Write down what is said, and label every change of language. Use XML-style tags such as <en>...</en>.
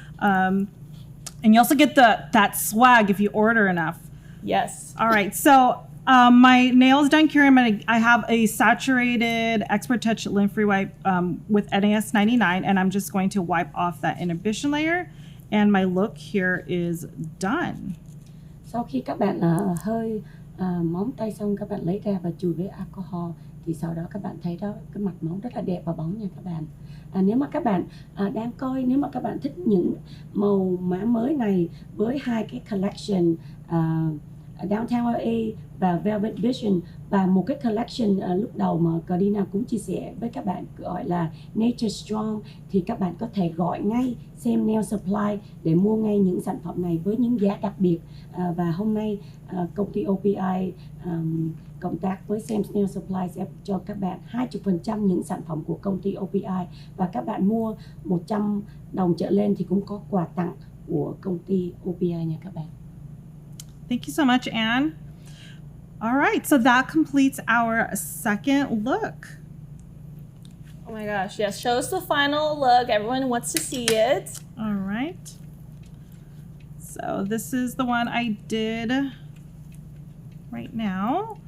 <en>And you also get that swag if you order enough. Yes. All right, so my nails done curing. I have a saturated Expert Touch lint-free wipe with NAS 99, and I'm just going to wipe off that inhibition layer, and my look here is done.</en> <vi>Sau khi các bạn hơi móng tay xong, các bạn lấy ra và chùi với alcohol, thì sau đó các bạn thấy đó, cái mặt móng rất là đẹp và bóng nha các bạn. Nếu mà các bạn đang coi, nếu mà các bạn thích những màu mã mới này với hai cái collection Downtown LA và Velvet Vision, và một cái collection lúc đầu mà Gardina cũng chia sẻ với các bạn gọi là Nature Strong, thì các bạn có thể gọi ngay Sam Nail Supply để mua ngay những sản phẩm này với những giá đặc biệt. Và hôm nay công ty OPI cộng tác với Sam Nail Supply sẽ cho các bạn 20% những sản phẩm của công ty OPI, và các bạn mua 100 đồng trở lên thì cũng có quà tặng của công ty OPI nha các bạn.</vi> <en>Thank you so much, Anne. All right, so that completes our second look. Oh my gosh, yes. Show us the final look. Everyone wants to see it. All right. So this is the one I did right now.</en>